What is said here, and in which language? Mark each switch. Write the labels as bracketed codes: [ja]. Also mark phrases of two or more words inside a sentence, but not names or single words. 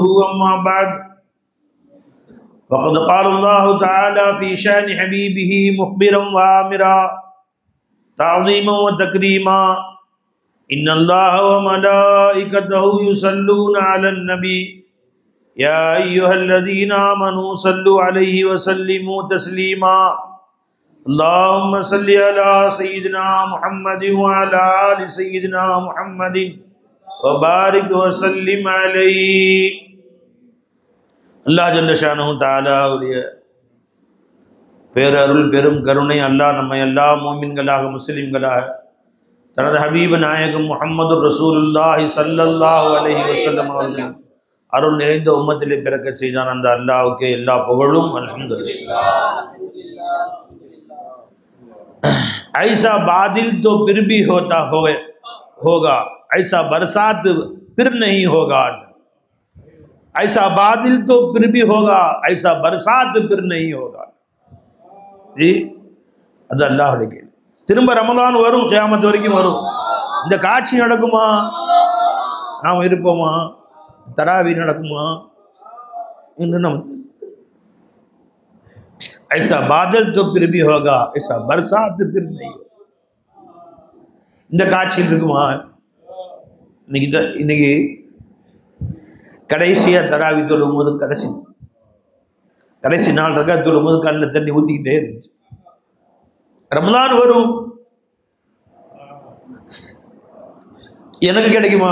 [ar] أما بعد فقد قال الله تعالى في شأن حبيبه مخبرا وآمرا تعظيما وتكريما: إن الله وملائكته يصلون على النبي يا أيها الذين آمنوا صلوا عليه وسلموا تسليما. اللهم صل على سيدنا محمد وعلى آل سيدنا محمد وبارك وسلم عليه. [ta] அல்லாஹ் [ar] جل شأنه تعالى [ta] உடைய பேரருள் பெரும் கருணை அல்லாஹ் நம்மை எல்லா மூமின்களாக முஸ்லிம்களாக தனது ஹபீபு நாயகம் முஹம்மது [ar] رسول الله صلى الله عليه وسلم [ta] அவர்கள் அருள் நிறைந்த உம்மத்திலே பிறக்க செய்தான். அந்த அல்லாஹ்வுக்கு எல்லா புகழும். அல்ஹம்துலில்லாஹ். [hi] ऐसा बादल तो फिर भी होता होगा, ऐसा बरसात फिर नहीं होगा. ऐसा बादल तो फिर भी होगा, ऐसा बरसात फिर नहीं होगा. [ta] அது அல்லாஹ்வுடைய கேள்வி. திரும்ப ரமலான் வரும், கியாமத் வரைக்கும் வரும். இந்த காட்சி நடக்குமா? நாம் இருப்போமா? தராவி நடக்குமா? என்று நம்ம [hi] ऐसा बादल तो फिर भी होगा, ऐसा बरसात फिर नहीं होगा. [ta] இந்த காட்சியில் இருக்குமா? இன்னைக்கு கடைசியா தராவி தொழும் போது கடைசி நாள் ரகா தொழும் போது கண்ணில் தண்ணி ஊத்திக்கிட்டே இருந்துச்சு. ரமலான் வரும், எனக்கு கிடைக்குமா?